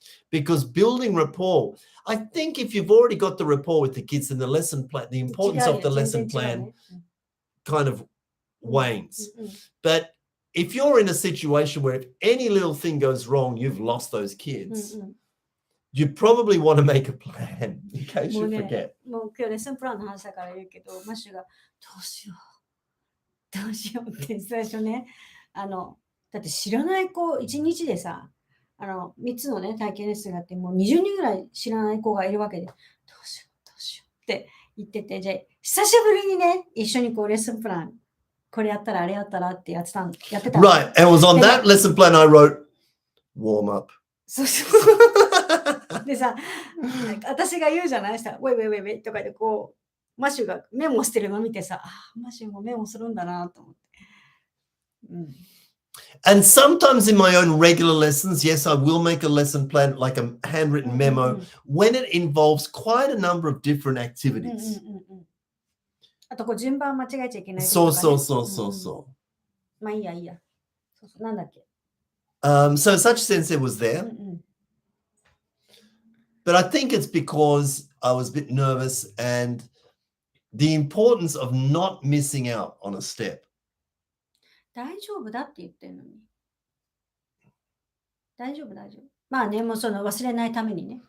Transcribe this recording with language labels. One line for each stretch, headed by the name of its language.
English: Because building rapport, I think if you've already got the rapport with the kids, then the lesson plan, the importance of the lesson plan kind of wanes. But if you're in a situation where if any little thing goes wrong, you've lost those kids, you probably want to make a plan in case you forget.
Japanese: もう今日レッスンプランの話だから言うけど、マッシュがどうしようって最初ね、だって知らない子、1日でさ、3つのね、体験レッスンがあって、もう20人ぐらい知らない子がいるわけで、どうしようって言ってて、じゃあ、久しぶりにね、一緒にこうレッスンプラン、これやったらあれやったらってやってた。
English: Right, and it was on that lesson plan I wrote, warm up.
Japanese: そうそう。でさ、私が言うじゃないですか、ウェイウェイウェイウェイとかでこう、マシュがメモしてるの見てさ、マシュもメモするんだなと思って。
English: And sometimes in my own regular lessons, yes, I will make a lesson plan, like a handwritten memo, when it involves quite a number of different activities.
Japanese: あとこう順番間違えちゃいけない。そう。まあいいや。そうなんだっけ。
English: So such sensei was there. But I think it's because I was a bit nervous and the importance of not missing out on a step.
Japanese: 大丈夫だって言ってるのに。大丈夫。まあね、もうその忘れないためにね。